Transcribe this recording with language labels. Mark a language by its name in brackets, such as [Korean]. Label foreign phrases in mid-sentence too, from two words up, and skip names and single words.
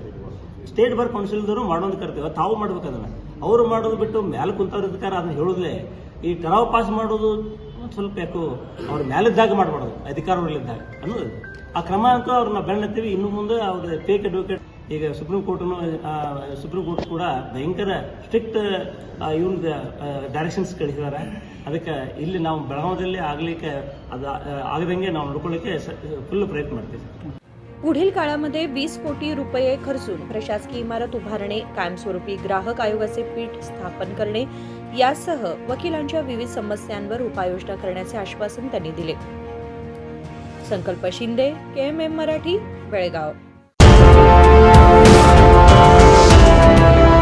[Kannada] ಸ್ಟೇಟ್ ಬಾರ್ ಕೌನ್ಸಿಲ್ದವರು ಮಾಡೋದು ಕರ್ತೇವೆ, ತಾವು ಮಾಡ್ಬೇಕು. ಅದನ್ನು ಅವರು ಮಾಡೋದು ಬಿಟ್ಟು ಮೇಲೆ ಕುಂತವ್ರ ಅದನ್ನು ಹೇಳೋದ್ಲೇ ಈ ಟರಾವ್ ಪಾಸ್ ಮಾಡೋದು ಸ್ವಲ್ಪ ಯಾಕೋ ಅವ್ರ ಮೇಲಿದ್ದಾಗ ಮಾಡಬಾರ್ದು, ಅಧಿಕಾರದಲ್ಲಿದ್ದಾಗ ಅನ್ನೋದು ಆ ಕ್ರಮ ಅಂತ ಅವ್ರನ್ನ ಬೆನ್ನತ್ತೀವಿ. ಇನ್ನು ಮುಂದೆ ಅವ್ರ [English] fake advocate [Kannada] ಈಗ ಸುಪ್ರೀಂ ಕೋರ್ಟ್ ಕೂಡ ಭಯಂಕರ ಸ್ಟ್ರಿಕ್ಟ್ ಇವ್ರದ್ದು ಡೈರೆಕ್ಷನ್ಸ್ ಕಳಿಸಿದ್ದಾರೆ. ಅದಕ್ಕೆ ಇಲ್ಲಿ ನಾವು ಬೆಳಗಾವದಲ್ಲಿ ಆಗ್ಲಿಕ್ಕೆ ಅದು ಆಗದಂಗೆ ನಾವು ನೋಡ್ಕೊಳ್ಳಿಕ್ಕೆ ಫುಲ್ प्रयत्न ಮಾಡ್ತೀವಿ. [Marathi] पुढील काळामध्ये 20 कोटी रुपये खर्चून प्रशासकीय इमारत उभारणे, कायमस्वरूपी ग्राहक आयोगाचे पीठ स्थापन करणे यासह वकिलांच्या विविध समस्यांवर उपाययोजना करण्याचे आश्वासन त्यांनी दिले. संकल्प शिंदे, KMM मराठी, बेळगाव.